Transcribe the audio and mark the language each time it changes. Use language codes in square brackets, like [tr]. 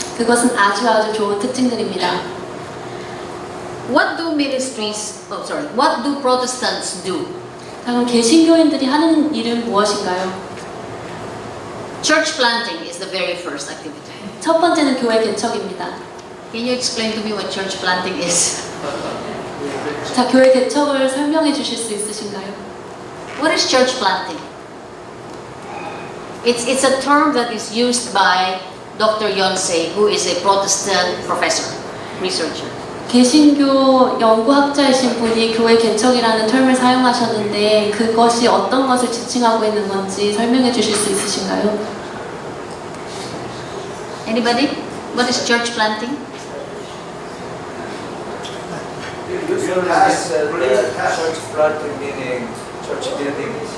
[ko] 그것은 아주 좋은 특징들입니다. [en] What do Protestants do? [ko] 그럼 개신교인들이 하는 일은 무엇인가요? [en] Church planting is the very first activity. [ko] 첫 번째는 교회 개척입니다. [en] Can you explain to me what church planting is? [ko] 자, 교회 개척을 설명해 주실 수 있으신가요? [en] What is church planting? It's a term that is used by Dr. Yonsei, who is a Protestant professor, researcher. [ko] 개신교 연구학자이신 분이 교회 개척이라는 term을 사용하셨는데 그것이 어떤 것을 지칭하고 있는 건지 설명해 주실 수 있으신가요? [en] Anybody? What is church planting? Usually said church planting meaning church building.